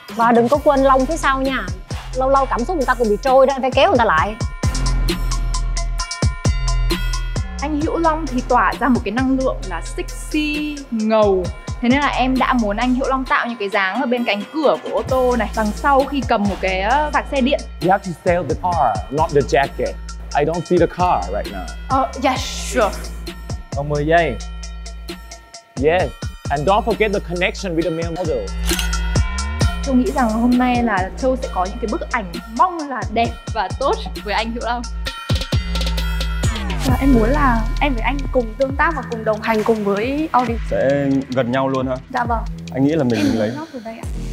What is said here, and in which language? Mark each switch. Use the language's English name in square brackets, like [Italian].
[Vietnamese] Và đừng có quên lông phía sau nha. Lâu lâu cảm xúc người ta cũng bị trôi đó, em phải kéo người ta lại. Anh Hữu Long thì tỏa ra một cái năng lượng là sexy, ngầu. Thế nên là em đã muốn anh Hữu Long tạo những cái dáng ở bên cánh cửa của ô tô này, đằng sau khi cầm một cái sạc xe điện. [English] You have to sell the car, not the jacket. I don't see the car right now. Yes, sure. [Vietnamese] Còn 10 giây. [English] Yes, and don't forget the connection with the male model. [Vietnamese] Châu nghĩ rằng hôm nay là Châu sẽ có những cái bức ảnh mong là đẹp và tốt với anh Hữu Long. Em muốn là em với anh cùng tương tác và cùng đồng hành cùng với Audi. Sẽ gần nhau luôn hả? Dạ vâng. Anh nghĩ là mình lấy đây ạ.